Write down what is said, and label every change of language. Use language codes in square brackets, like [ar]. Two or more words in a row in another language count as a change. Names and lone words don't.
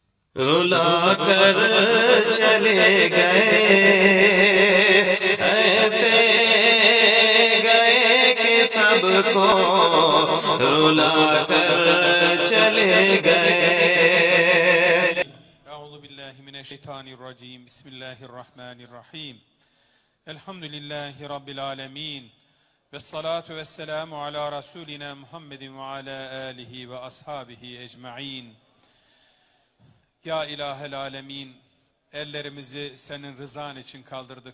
[hi] रुला कर चले गए, ऐसे गए कि सबको रुला कर चले गए। [ar] أعوذ بالله من الشيطان الرجيم. بسم الله الرحمن الرحيم. الحمد لله رب العالمين. والصلاة والسلام على رسولنا محمد وعلى آله وأصحابه أجمعين. يا إله العالمين, [tr] ellerimizi senin rızan için kaldırdık.